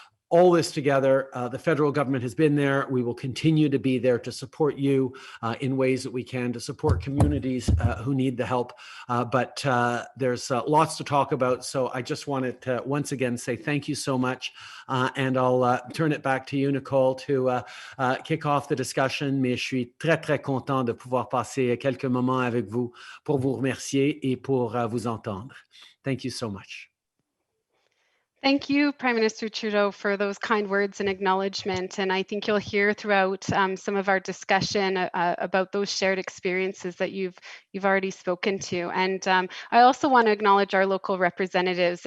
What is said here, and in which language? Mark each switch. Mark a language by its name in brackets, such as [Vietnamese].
[English] All this together, the federal government has been there. We will continue to be there to support you in ways that we can, to support communities who need the help. But there's lots to talk about. So I just wanted to once again say thank you so much. And I'll turn it back to you, Nicole, to kick off the discussion. [French] Mais je suis très, très content de pouvoir passer quelques moments avec vous pour vous remercier et pour vous entendre. [English] Thank you so much. Thank you, Prime Minister Trudeau, for those kind words and acknowledgement. And I think you'll hear throughout some of our discussion about those shared experiences that you've already spoken to. And I also want to acknowledge our local representatives.